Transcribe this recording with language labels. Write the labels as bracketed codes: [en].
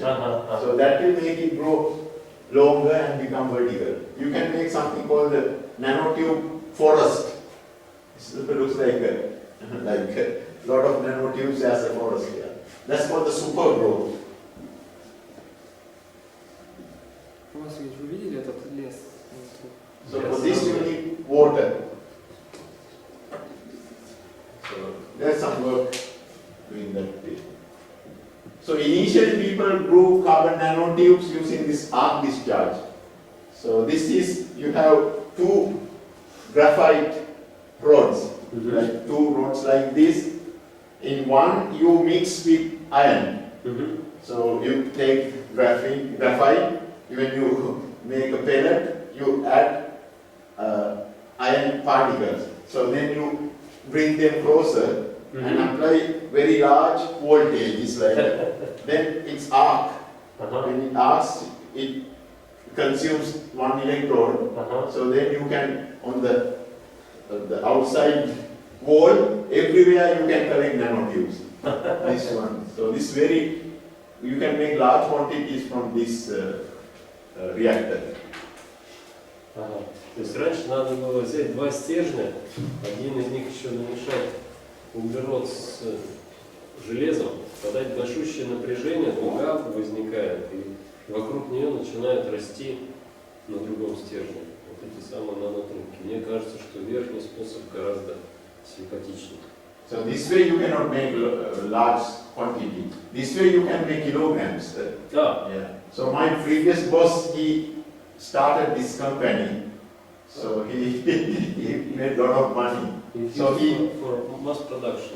[en] So that will make it grow longer and become vertical. You can make something called the nanotube forest. It looks like a lot of nanotubes as a forest here. That's called the super growth. [ru] Василий, вы видели этот лес? [en] So for this you need water. So there's some work doing that way. So initially people grew carbon nanotubes using this arc discharge. So this is, you have two graphite rods, like two rods like this. In one you mix with iron. So you take graphite, when you make a pellet, you add iron particles. So then you bring them closer and apply very large voltage. It's like then it's arc. When it arcs, it consumes one electron. So then you can, on the outside wall, everywhere you can collect nanotubes. This one. So this you can make large quantities from this reactor. [ru] То есть раньше надо было взять два стержня, один из них еще намешать углерод с железом, подать большущее напряжение, дуга возникает, и вокруг нее начинает расти на другом стержне вот эти самые нанотрубки. Мне кажется, что верхний способ гораздо симпатичнее. [en] So this way you cannot make large quantity. This way you can make kilograms. Yeah. So my previous boss, he started this company. So he made a lot of money. So he for mass production.